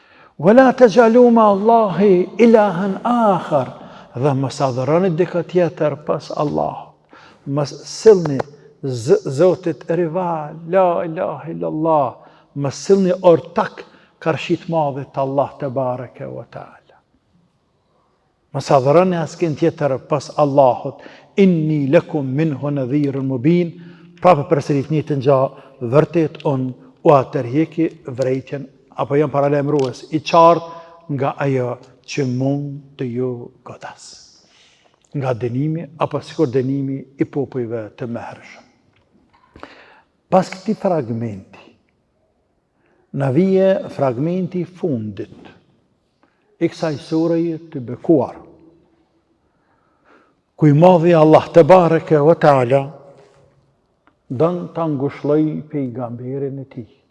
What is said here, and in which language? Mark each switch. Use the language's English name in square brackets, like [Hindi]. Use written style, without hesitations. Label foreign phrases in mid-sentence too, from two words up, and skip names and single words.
[Arabic] ولا تجعلوا مع الله إلها آخر, [Albanian] dhe mos adhuroni dikë tjetër pas Allahut. Mos sillni Zotit rival, [Arabic] لا إله إلا الله, [Albanian] mos sillni ortak karshit madhit Allah [Arabic] تبارك وتعالى. [Albanian] Mos adhuroni askin tjetër pas Allahut. [Arabic] إني لكم منه نذير مبين. [Albanian] Prapë përsërit një të ngja, vërtet unë u atërheki vrejtjen apo jam paralajmërues i qartë nga ajo që mund të ju godas. Nga dënimi apo sikur dënimi i popujve të mëhershëm. Pas këtij fragmenti, na vije fragmenti fundit i kësaj sureje të bekuar, ku i madhi Allah [Arabic] تبارك وتعالى [Albanian] don ta ngushlloj pejgamberin e tij.